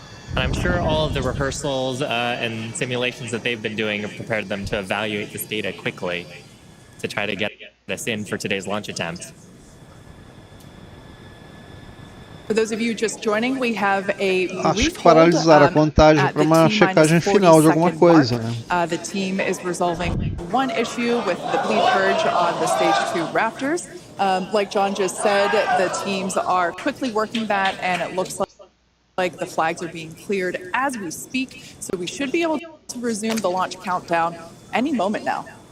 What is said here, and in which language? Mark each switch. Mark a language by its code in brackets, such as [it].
[en] And I'm sure all of the rehearsals and simulations that they've been doing have prepared them to evaluate this data quickly to try to get us in for today's launch attempt. For those of you just joining, we have a [pt] Acho que paralisaram a contagem para uma checagem final de alguma coisa, né? [en] The team is resolving one issue with the bleed purge on the stage 2 Raptors. Like John just said, the teams are quickly working that, and it looks like the flags are being cleared as we speak. So we should be able to resume the launch countdown any moment now.